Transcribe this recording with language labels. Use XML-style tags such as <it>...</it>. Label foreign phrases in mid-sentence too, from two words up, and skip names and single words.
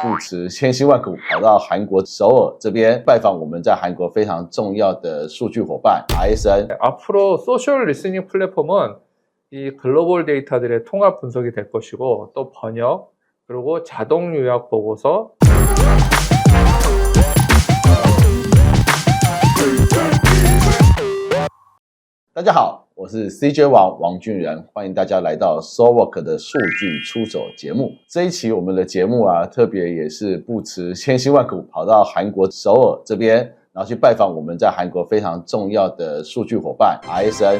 <zh>不辞千辛万苦跑到韩国首尔这边拜访我们在韩国非常重要的数据伙伴 RSN。</zh> <ko>앞으로 소셜 리스닝 플랫폼은 이 글로벌 데이터들의 통합 분석이 될 것이고 또 번역 그리고 자동 요약 보고서</ko> <zh>大家好，我是 CJ 王俊仁，欢迎大家来到 SoWork 的数据出手节目。这一期我们的节目特别也是不辞千辛万苦跑到韩国首尔这边，然后去拜访我们在韩国非常重要的数据伙伴 RSN。</zh>